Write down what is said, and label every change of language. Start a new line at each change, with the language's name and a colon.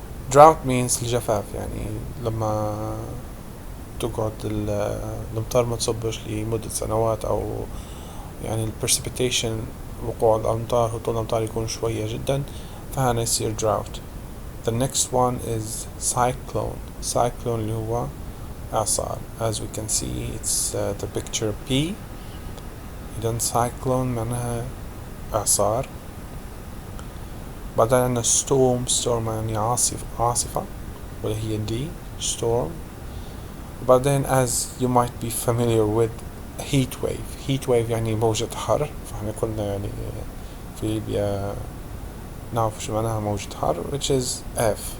English: Drought means
Arabic: الجفاف، يعني لما تقعد الأمطار ما تصبش لمدة سنوات، أو يعني precipitation، وقوع الأمطار هطول الأمطار يكون شوية جدا، فهنا يصير drought.
English: The next one is cyclone.
Arabic: Cyclone اللي هو إعصار.
English: As we can see, it's the picture P.
Arabic: إذن cyclone معناها إعصار. بعدين عندنا storm يعني عاصفة ولا هي D storm. بعدين
English: as you might be familiar with heat wave
Arabic: يعني موجة حر، فاحنا كلنا يعني في ليبيا نعرف شو معناها موجة حر،
English: which is F.